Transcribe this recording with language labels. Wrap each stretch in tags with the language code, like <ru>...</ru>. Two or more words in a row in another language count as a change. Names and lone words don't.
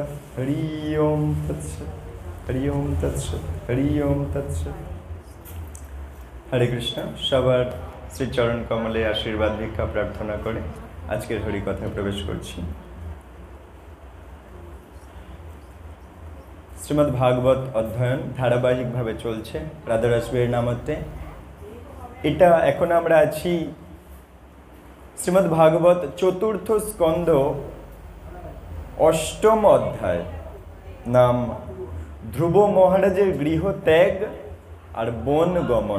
<sa>हरि ओम तत्सत् हरि ओम तत्सत् हरि ओम तत्सत्। हरे कृष्ण।</sa> <bn>সবার শ্রীচরণ কমলে আশীর্বাদ ভিক্ষা প্রার্থনা করে আজকের হরি কথায় প্রবেশ করছি। শ্রীমদ্ ভাগবত অধ্যয়ন ধারাবাহিক ভাবে चलছে রাধারাসবীর নামতে। এটা এখন আমরা আছি শ্রীমদ্ ভাগবত চতুর্থ স্কন্ধ অষ্টম অধ্যায়। নাম ধ্রুব মহারাজের গৃহ ত্যাগ আর বন গমন।</bn>